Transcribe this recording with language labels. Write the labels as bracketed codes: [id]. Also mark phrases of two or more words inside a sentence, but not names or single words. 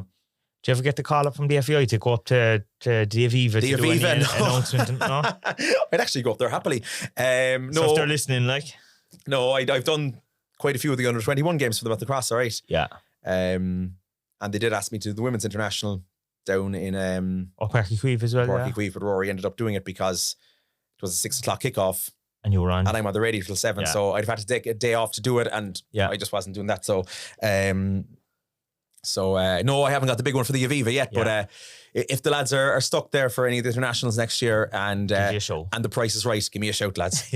[en] Did you ever get the call up from the FAI to go up to the Aviva to do any announcement? No? I'd actually go up there happily. No, so if they're listening, no, I've done quite a few of the under 21 games for them at the Cross. All right, yeah. And they did ask me to the Women's International down in Páirc Uí Chaoimh as well. Páirc Uí Chaoimh, but Rory ended up doing it because it was a 6:00 kickoff. And you were on, and I'm on the radio till 7, so I'd have had to take a day off to do it, and I just wasn't doing that. So, no, I haven't got the big one for the Aviva yet, but if the lads are stuck there for any of the internationals next year and the price is right, give me a shout, lads.